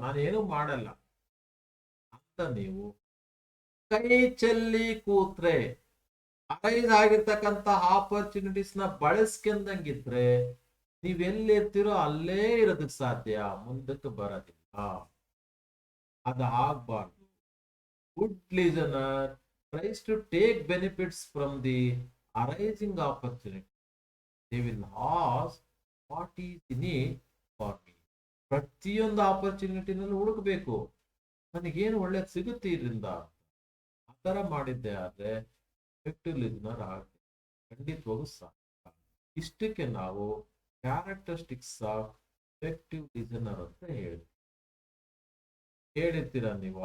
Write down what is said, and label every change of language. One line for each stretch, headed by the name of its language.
Kannada: ನಾನು ಏನು ಮಾಡಲ್ಲ ಅಂತ ನೀವು ಕೈ ಚೆಲ್ಲಿ ಕೂತ್ರೆ, ಅರೈಸ್ ಆಗಿರ್ತಕ್ಕಂಥ ಆಪರ್ಚುನಿಟೀಸ್ ನ ಬಳಸ್ಕೊಂಡಂಗಿದ್ರೆ ನೀವೆಲ್ಲಿರ್ತೀರೋ ಅಲ್ಲೇ ಇರೋದಕ್ಕೆ ಸಾಧ್ಯ, ಮುಂದಕ್ಕೆ ಬರೋದಿಲ್ಲ. ಅದು ಆಗ್ಬಾರ್ದು.
English: Good listener tries to take benefits from the arising opportunity. They will ask, what is in it for me?
Kannada: ಪ್ರತಿಯೊಂದು ಆಪರ್ಚುನಿಟಿನಲ್ಲಿ ಹುಡುಕಬೇಕು, ನನಗೇನು ಒಳ್ಳೇದು ಸಿಗುತ್ತೆ ಇದರಿಂದ. ಆ ಥರ ಮಾಡಿದ್ದೆ ಆದ್ರೆ ಎಫೆಕ್ಟಿವ್ ಲಿಸನರ್ ಆಗುತ್ತೆ, ಖಂಡಿತವಾಗೂ ಸಾಧ್ಯ. ಇಷ್ಟಕ್ಕೆ ನಾವು
English: characteristics of effective listener
Kannada: ಅಂತ ಹೇಳಿರ್ತೀರ ನೀವು.